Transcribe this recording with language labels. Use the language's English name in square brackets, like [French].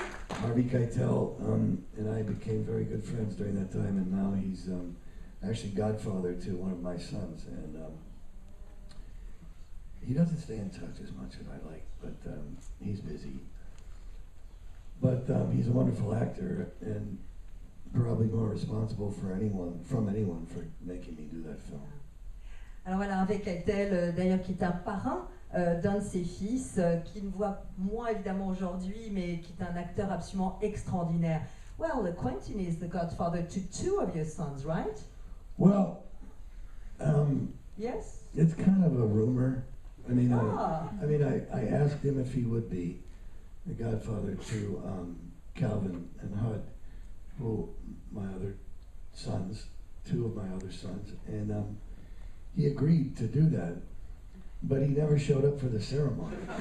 [English] Harvey Keitel and I became very good friends during that time, and now he's actually godfather to one of my sons, and he doesn't stay in touch as much as I like, but he's busy. But he's a wonderful actor, and probably more responsible from anyone for making me do that film. [French] Alors voilà, Harvey Keitel, d'ailleurs, qui est un parrain d'un de ses fils, qui ne voit moins évidemment aujourd'hui, mais qui est un acteur absolument extraordinaire. [English] Well, Quentin is the godfather to two of your sons, right? Well, yes? It's kind of a rumor. I mean, I asked him if he would be the godfather to Calvin and Hud, who my other sons, two of my other sons, and he agreed to do that, but he never showed up for the ceremony.